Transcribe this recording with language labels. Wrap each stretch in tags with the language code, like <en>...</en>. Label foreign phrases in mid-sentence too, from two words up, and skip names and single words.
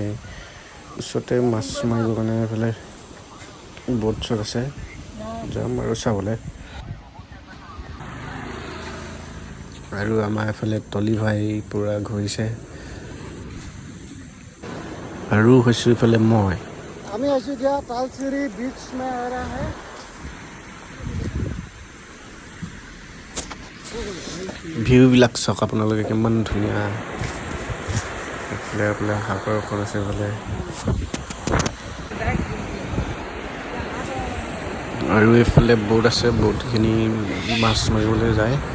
<as>ওচৰতে মাছ মাৰিবৰ কাৰণে এইফালে ব'ট চট আছে, যাম আৰু চাবলৈ। আৰু আমাৰ এইফালে তলি ভাই পূৰা ঘূৰিছে আৰু হৈছোঁ এইফালে মই। আমি আছো এতিয়া তালচিৰি</as> <hi>बीच में आ रहा है।</hi> <as>ভিউবিলাক চাওক আপোনালোকে কিমান ধুনীয়া। এইফালে সাগৰখন আছে এইফালে, আৰু এইফালে ব'ট আছে, ব'টখিনি মাছ মাৰিবলৈ যায়।</as>